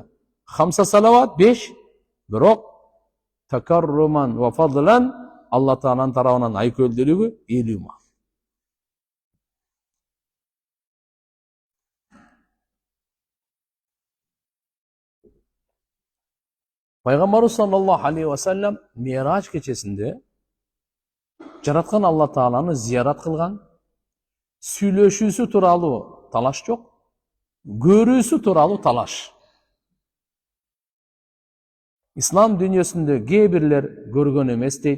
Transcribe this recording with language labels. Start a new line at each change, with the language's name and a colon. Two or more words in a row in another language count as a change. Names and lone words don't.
Arabic: خمس صلوات
Kyrgyz: 5, бирок
Arabic: تكرما وفضلا,
Kyrgyz: Алла Тааланын тарабынан айкөлдүүлүгү 50 мал. Пайгамбарыбыз
Arabic: صلى الله عليه وسلم
Kyrgyz: Мираж кечесинде жараткан Алла Тааланы зиярат кылган. Сүйлөшүүсү тууралуу талаш жок, көрүүсү тууралуу талаш. Ислам дүйнөсүндө кээ бирлер көргөн эмес дейт.